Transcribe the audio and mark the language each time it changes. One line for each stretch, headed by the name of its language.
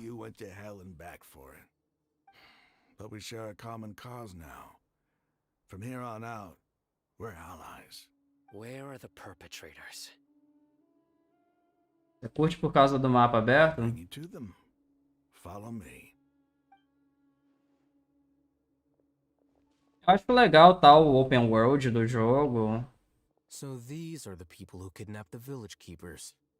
English: You went to hell and back for it. But we share a common cause now. From here on out, we're allies. Where are the perpetrators?
Portuguese: Você curte por causa do mapa aberto?
English: Bring you to them. Follow me.
Portuguese: Eu acho legal tal o open world do jogo.
English: So these are the people who kidnapped the village keepers.